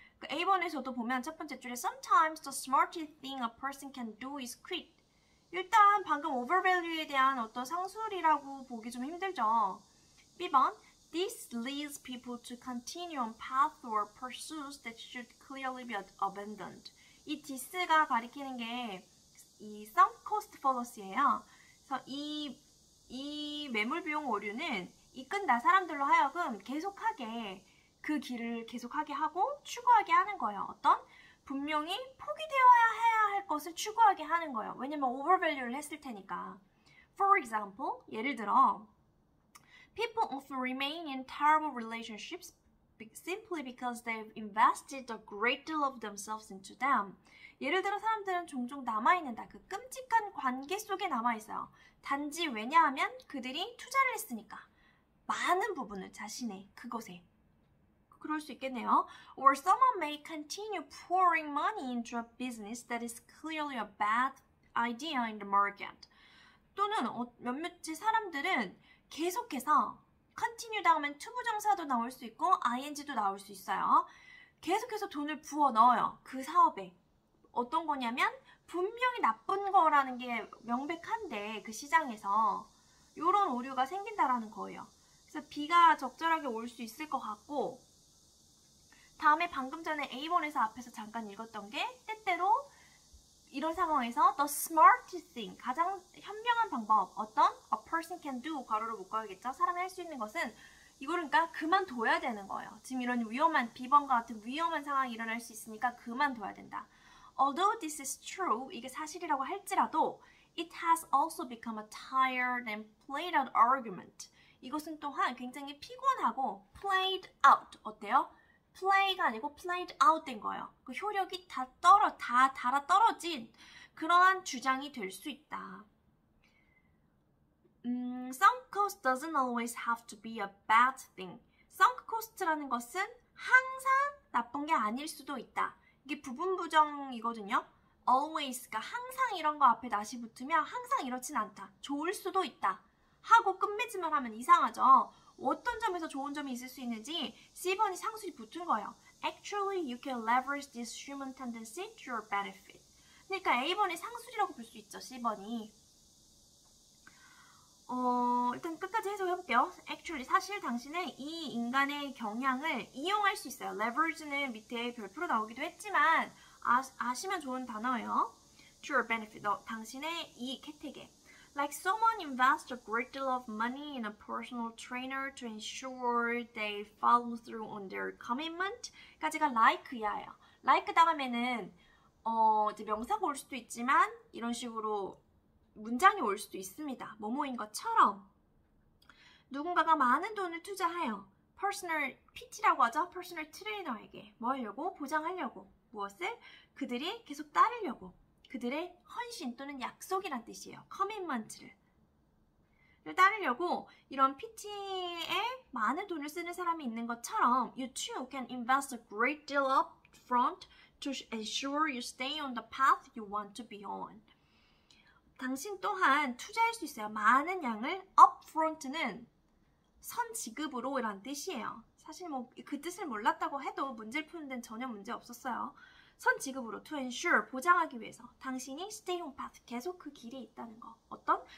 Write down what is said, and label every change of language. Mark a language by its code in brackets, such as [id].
[ko] A번에서도 보면 첫 번째 줄에 [en] Sometimes the smartest thing a person can do is quit. [ko] 일단 방금 overvalue에 대한 어떤 상술이라고 보기 좀 힘들죠. [en] B번 This leads people to continue on path or pursuits that should clearly be abandoned. [ko] 이 this가 가리키는 게 이 sunk cost fallacy예요. 그래서 이 매몰 비용 오류는 이끈다 사람들로 하여금 계속하게 그 길을 계속하게 하고 추구하게 하는 거예요. 어떤? 분명히 포기되어야 할 것을 추구하게 하는 거예요. 왜냐면 overvalue를 했을 테니까. [en] For example, [ko] 예를 들어 [en] People often remain in terrible relationships simply because they've invested a great deal of themselves into them. [ko] 예를 들어 사람들은 종종 남아있는다. 그 끔찍한 관계 속에 남아있어요. 단지 왜냐하면 그들이 투자를 했으니까. 많은 부분을 자신의 그것에. 그럴 수 있겠네요. [en] Or someone may continue pouring money into a business that is clearly a bad idea in the market. [ko] 또는 몇몇의 사람들은 계속해서 continue 다음엔 투부정사도 나올 수 있고 ing도 나올 수 있어요. 계속해서 돈을 부어 넣어요. 그 사업에. 어떤 거냐면 분명히 나쁜 거라는 게 명백한데 그 시장에서 이런 오류가 생긴다라는 거예요. 그래서 B가 적절하게 올 수 있을 것 같고, 다음에 방금 전에 A번에서 앞에서 잠깐 읽었던 게 때때로 이런 상황에서 the smartest thing, 가장 현명한 방법, 어떤? A person can do, 괄호로 묶어야겠죠? 사람이 할 수 있는 것은 이거를 그러니까 그만둬야 되는 거예요. 지금 이런 위험한, B번과 같은 위험한 상황이 일어날 수 있으니까 그만둬야 된다. [en] Although this is true, [ko] 이게 사실이라고 할지라도 [en] it has also become a tired and played out argument. [ko] 이것은 또한 굉장히 피곤하고 played out, 어때요? play가 아니고 played out 된 거예요. 그 효력이 다 달아 떨어진 그러한 주장이 될 수 있다. [en] Sunk cost doesn't always have to be a bad thing. [ko] sunk cost라는 것은 항상 나쁜 게 아닐 수도 있다. 이게 부분부정이거든요. always가 항상 이런 거 앞에 낫이 붙으면 항상 이렇진 않다. 좋을 수도 있다. 하고 끝맺음을 하면 이상하죠. 어떤 점에서 좋은 점이 있을 수 있는지 C번이 상술이 붙은 거예요. [en] Actually, you can leverage this human tendency to your benefit. [ko] 그러니까 A번이 상술이라고 볼 수 있죠. C번이. 일단 끝까지 해석해볼게요. Actually, 사실 당신은 이 인간의 경향을 이용할 수 있어요. Leverage는 밑에 별표로 나오기도 했지만 아시면 좋은 단어예요. [en] To your benefit. [ko] 당신의 이익 혜택에. [en] Like someone invests a great deal of money in a personal trainer to ensure they follow through on their commitment. [ko] 까지가 like 이하예요. like 다음에는 이제 명사가 올 수도 있지만 이런 식으로 문장이 올 수도 있습니다. 뭐뭐인 것처럼 누군가가 많은 돈을 투자해요. personal PT라고 하죠. personal 트레이너에게 뭐 하려고? 보장하려고. 무엇을? 그들이 계속 따르려고. 그들의 헌신 또는 약속이란 뜻이에요. commitment를 따르려고 이런 PT에 많은 돈을 쓰는 사람이 있는 것처럼 [en] you too can invest a great deal up front to ensure you stay on the path you want to be on. [ko] 당신 또한 투자할 수 있어요. 많은 양을 upfront는 선지급으로 이란 뜻이에요. 사실 뭐 그 뜻을 몰랐다고 해도 문제를 푸는 데는 전혀 문제 없었어요. 선지급으로 to ensure 보장하기 위해서 당신이 stay on path 계속 그 길에 있다는 거. 어떤?